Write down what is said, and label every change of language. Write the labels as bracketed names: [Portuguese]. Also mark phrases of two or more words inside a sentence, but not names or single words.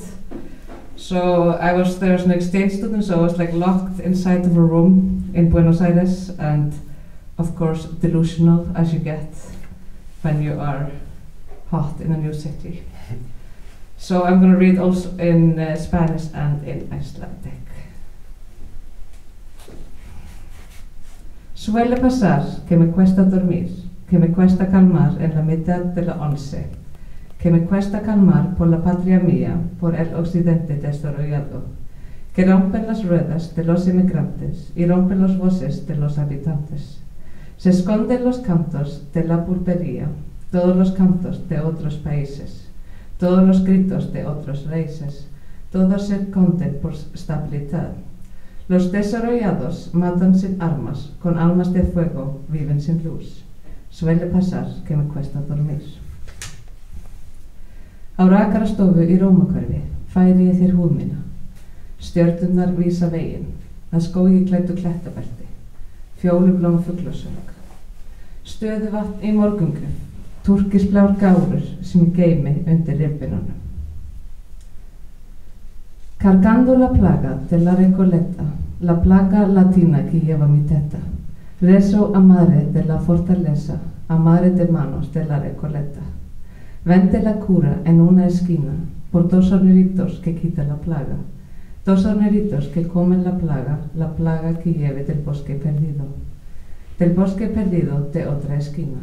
[English] So I was there as an exchange student, so I was like locked inside of a room in Buenos Aires, and of course delusional as you get when you are hot in a new city. So I'm going to read also in Spanish and in Icelandic. [Spanish] Suele pasar que me cuesta dormir, que me cuesta calmar en la mitad de la once, que me cuesta calmar por la patria mía, por el occidente desarrollado, que rompen las ruedas de los inmigrantes y rompen las voces de los habitantes. Se esconden los cantos de la pulpería, todos los cantos de otros países, todos los gritos de otros raíces, todos se esconden por estabilidad. Los desarrollados matan sin armas, con almas de fuego viven sin luz. Suele pasar que me cuesta dormir. [Icelandic] Á rakarastofu í Rómakverfi færi ég þér húð mína. Stjörnurnar vísa veginn, að skógi klæddu klettabelti, fjólublóm fuglasöng. Stöðuvatn í morgungum, turkisblár gárur sem ég geymi undir ribbinunum. [Spanish] Cargando la plaga de la Recoleta, la plaga latina que lleva mi teta, rezo a madre de la fortaleza, a madre de manos de la Recoleta. Vende la cura en una esquina por dos horneritos que quitan la plaga, dos horneritos que comen la plaga que lleve del bosque perdido de otra esquina.